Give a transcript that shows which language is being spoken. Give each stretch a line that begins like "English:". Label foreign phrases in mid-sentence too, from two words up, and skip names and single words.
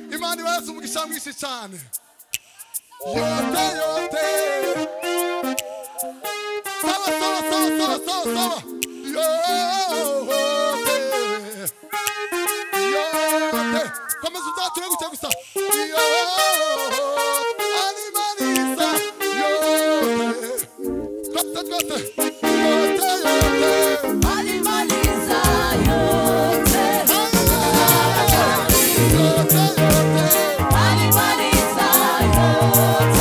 Kinyarwanda: abandi bose umugisha mwinshi cyane
Swahili: yote yote sawa sawa sawa sawa sawa sawa yote yote
Kinyarwanda: komeza uzature gutya gusa
Swahili: yote animaliza yote
Kinyarwanda: twese twese
Swahili: yote yote Animaliza yote. Animaliza yote.